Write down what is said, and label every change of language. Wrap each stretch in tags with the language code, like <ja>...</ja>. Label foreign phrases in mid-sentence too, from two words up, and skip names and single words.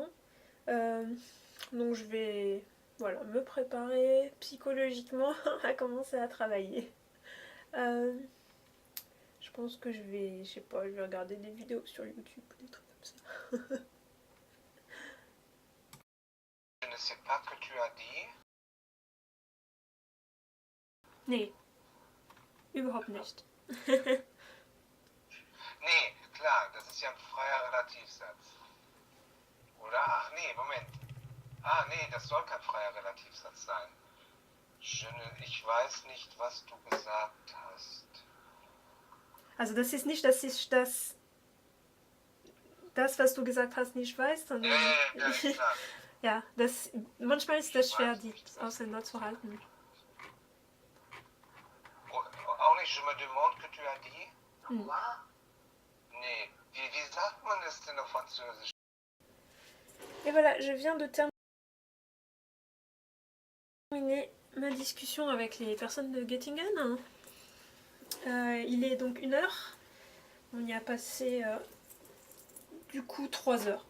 <fr>Donc je vais me préparer psychologiquement à commencer à travailler. Je pense que je vais regarder des vidéos sur YouTube ou des trucs comme ça. Je ne sais pas que tu as dit.</fr> <de>Nee, überhaupt nicht. Nee, klar, das ist ja ein freier Relativsatz. Oder? Ach nee, Moment. Ah nee, das soll kein freier Relativsatz sein. Ich weiß nicht, was du gesagt hast. Also das ist nicht, dass ich das, was du gesagt hast, nicht weiß, sondern Ja, klar. ja, manchmal ist das schwer, die Ausländer zu halten. Auch nicht,</de> <fr>je me demande que tu as dit. Savoir?</fr> <de>Nee, wie sagt man das denn auf Französisch?</de> <fr>Et voilà, je viens de terminer ma discussion avec les personnes de Göttingen. Il est donc 1h. On y a passé du coup 3 heures.</fr>